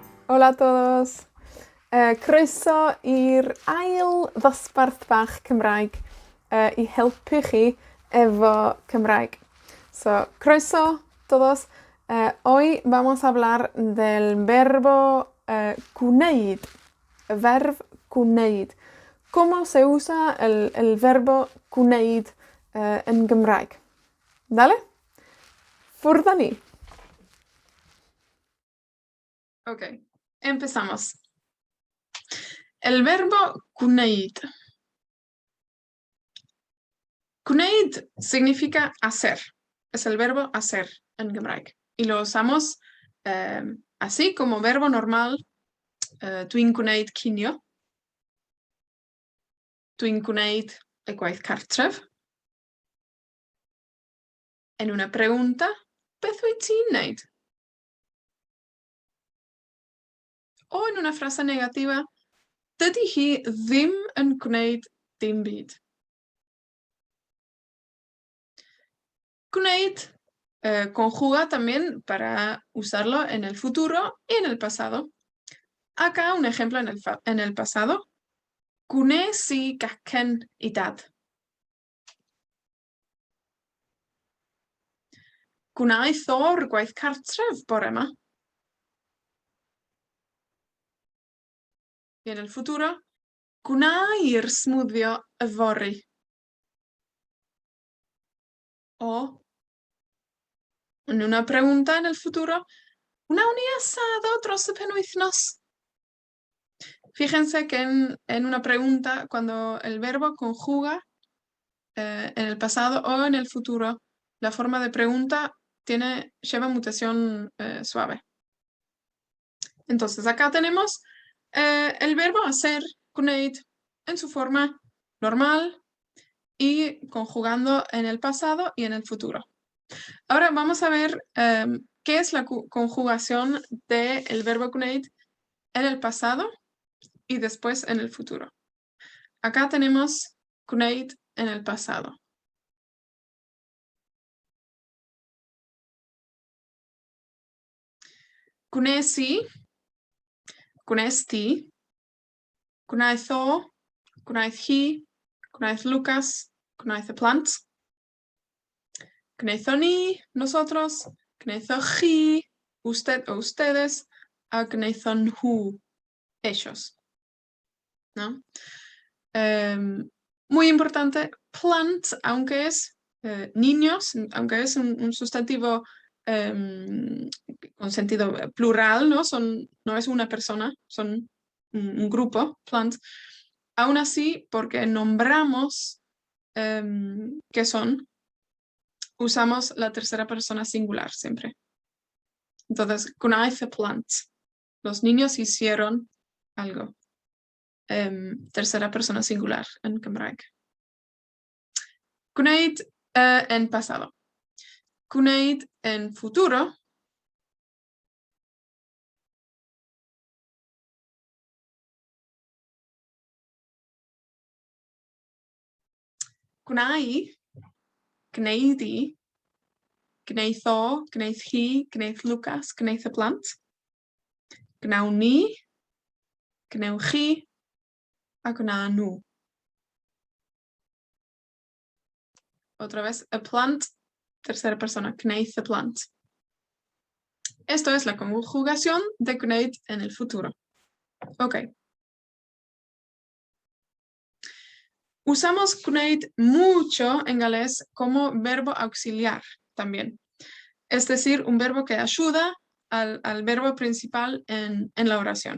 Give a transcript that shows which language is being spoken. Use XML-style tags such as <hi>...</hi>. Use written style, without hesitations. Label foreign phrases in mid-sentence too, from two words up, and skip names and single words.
<es>Hola a todos.</es> <cy>Croeso i'r ail ddosbarth bach Cymraeg i helpu chi efo Cymraeg. So, croeso todos.</cy> <es>Hoy vamos a hablar del verbo gwneud.</es> <cy>Verb gwneud.</cy> <es>¿Cómo se usa el verbo gwneud en Gymraeg?</es> <cy>¿Dale? Ffwrdd â ni.</cy> <es>Ok, empezamos. El verbo gwneud. Gwneud significa hacer. Es el verbo hacer en Gymraeg. Y lo usamos así como verbo normal.</es> <cy>Dwi'n gwneud cinio. Dwi'n gwneud y gwaith cartref.</cy> <es>En una pregunta,</es> <cy>beth wyt ti'n wneud?</cy> <es>O en una frase negativa,</es> <cy>dydy hi ddim yn gwneud dim byd.</cy> <es>Gwneud conjuga también para usarlo en el futuro y en el pasado. Acá un ejemplo en el pasado.</es> <cy>Gwnes I gacen I dad. Gwnaeth o'r gwaith cartref bore yma.</cy> <es>Y en el futuro,</es> <cy>gwna i'r smwddio yfory.</cy> <es>O, en una pregunta en el futuro,</es> <cy>wnawn ni asado dros y penwythnos?</cy> <es>Fíjense que en una pregunta, cuando el verbo conjuga en el pasado o en el futuro, la forma de pregunta lleva mutación suave. Entonces, acá tenemos el verbo hacer, gwneud, en su forma normal y conjugando en el pasado y en el futuro. Ahora vamos a ver qué es la conjugación del verbo gwneud en el pasado y después en el futuro. Acá tenemos gwneud en el pasado.</es> <cy>Gwnes I, gwnes ti, gwnaeth o, gwnaeth hi, gwnaeth Lucas, gwnaeth y plant. Gwnaethon ni, nosotros, gwnaethoch chi,</cy> <es>usted o ustedes,</es> <cy>a gwnaethon nhw,</cy> <es>ellos. ¿No? Muy importante, plant, aunque es niños, aunque es un sustantivo con sentido plural, ¿no? No es una persona, son un grupo, plant. Aún así, porque nombramos qué son, usamos la tercera persona singular siempre. Entonces,</es> <cy>gwnaeth y plant.</cy> <es>Los niños hicieron algo. Tercera persona singular en Gymraeg. Gwneud en pasado. Gwneud en futuro.</es> <cy>Gwna I, gwneud I, gwneith o, gwneith hi, gwneith Lucas, gwneith y plant. Gnawn ni, gnewch chi, a gwna nhw.</cy> <es>Otra vez, a plant, tercera persona,</es> <cy>gwneith y plant.</cy> <es>Esto es la conjugación de gwneud en el futuro. Ok. Usamos gwneud mucho en galés como verbo auxiliar también. Es decir, un verbo que ayuda al verbo principal en la oración.</es>